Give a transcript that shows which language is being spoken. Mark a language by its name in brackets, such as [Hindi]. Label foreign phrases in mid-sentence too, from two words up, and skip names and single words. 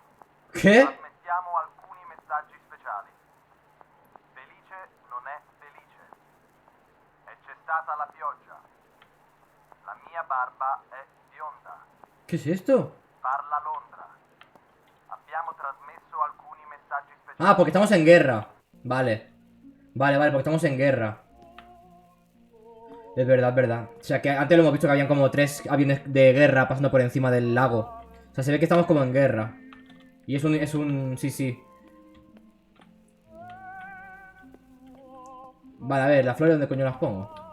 [Spanish] ¿Qué? [Italian] Trasmettiamo alcuni messaggi speciali. Felice non è felice. E c'è stata la pioggia. La mia barba è bionda. [Spanish] ¿Qué es esto? [Italian] Parla Londra. Abbiamo trasmesso alcuni messaggi speciali. [Spanish] Ah, porque estamos en guerra. Vale. Vale, porque estamos en guerra. Es verdad, es verdad. O sea, que antes lo hemos visto que habían como 3 aviones de guerra pasando por encima del lago. O sea, se ve que estamos como en guerra. Y es un... Sí, sí. Vale, a ver, ¿las flores dónde coño las pongo?